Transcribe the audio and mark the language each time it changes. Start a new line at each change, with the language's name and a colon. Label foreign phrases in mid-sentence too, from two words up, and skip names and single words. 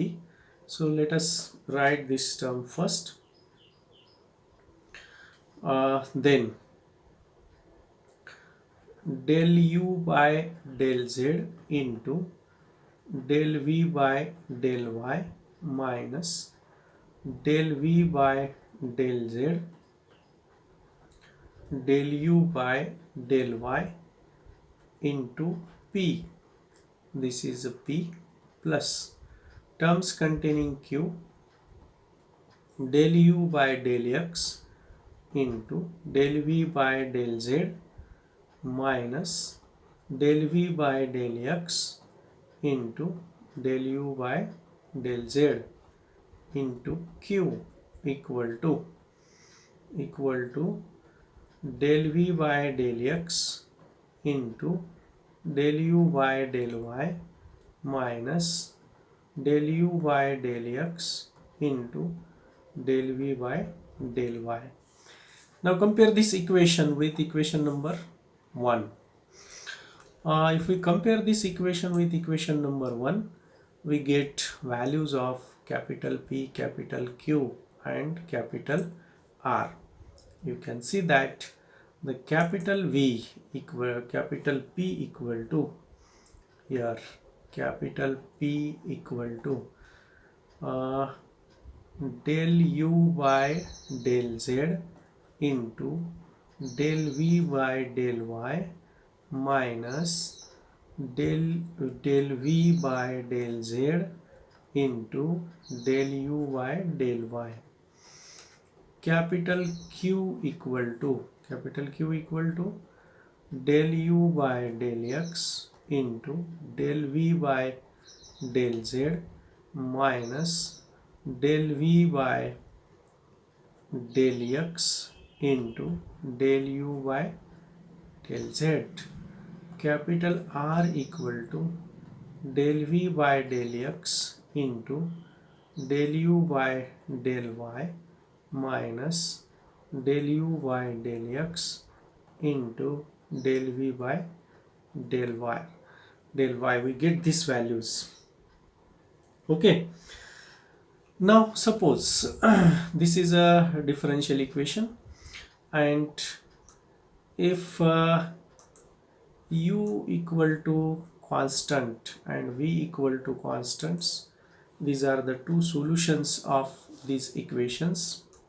English: So let us write this term first. Then del u by del z into del v by del y minus del v by del z del u by del y into p, this is a p, plus terms containing q del u by del x into del v by del z minus del v by del x into del u by del z into q equal to del v by del x into del u by del y minus del u by del x into del v by del y. Now compare this equation with equation number 1. If we compare this equation with equation number 1, we get values of capital P, capital Q and capital R. You can see that the capital V equal capital P equal to, here capital P equal to del u by del z into del v by del y minus del v by del z into del u by del y. Capital Q equal to del u by del x into del v by del z minus del v by del x into del u by del z. Capital R equal to del v by del x into del u by del y minus del u by del x into del v by del y. We get these values. Okay. Now suppose this is a differential equation, and if u equal to constant and v equal to constants, these are the two solutions of these equations.